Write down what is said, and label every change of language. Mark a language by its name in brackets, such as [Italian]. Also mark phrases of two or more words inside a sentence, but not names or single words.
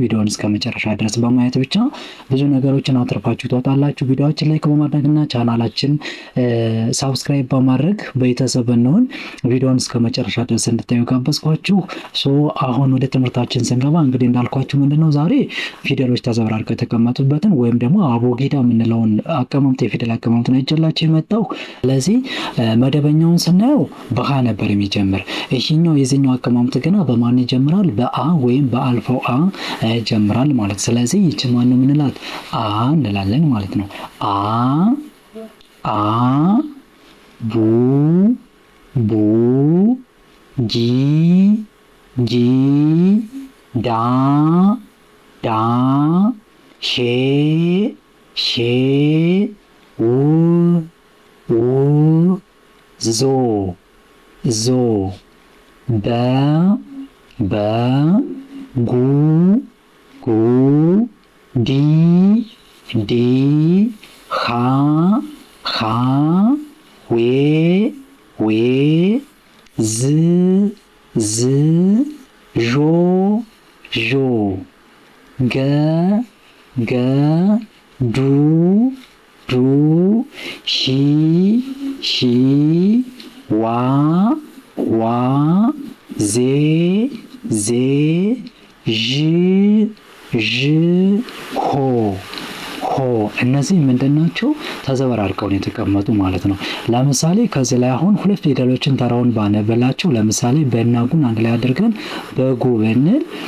[Amharic] ቪዲዮውን እስከ መጨረሻ ድረስ በማየት ብቻ ብዙ ነገሮችን አትርፋችሁ ትወጣላችሁ። ቪዲዮዎችን ላይክ በማድረግና ቻናላችን ሳብስክራይብ በማድረግ ቤተሰብ እንሆን። ቪዲዮውን እስከ መጨረሻ ድረስ እንድታዩ ጋበዝኳችሁ። አሁን ወደ ትምህርታችን ስንገባ እንግዲህ እንዳልኳችሁ ምንድነው ዛሬ ፊደሎች ተዘበራርቀው የተቀመጡበትን ወይም ደግሞ አቡጊዳ የምንለውን አቀማመጥ የፊደል አቀማመጥ ነው ይዤላችሁ የመጣው። ስለዚህ መደበኛውን ስናየው በሀ ነበር የሚጀምር። ይሄኛው የዚህኛው አቀማመጥ ገና በማን ይጀምራል? በአ ወይም በአልፋው አ ይጀምራል ማለት። ስለዚህ ይቺ ማን ነው የምንላት? አ እንላለን ማለት ነው። አ ቡ ቡ ጂ ጂ ዳ ዳ ሼ ሼ ው ው ዞ ዞ በ በ ጉ ጉ ዲ ዲ ኻ ኻ ዌ ዌ ዝ ዝ ዦ ዦ ገ ገ ዱ ዱ ሺ ሺ ዋ ዋ ዜ ዜ ዥ ዥ ሆ ሆ። እነዚህ ምንድናቸው? ተዘበራርቀው ነው የተቀመጡ ማለት ነው። ለምሳሌ ከዚህ ላይ አሁን ሁለት ፊደሎችን ተራውን ባነበላቸው፣ ለምሳሌ በና ጉን አንድ ላይ አድርገን በጉ ብንል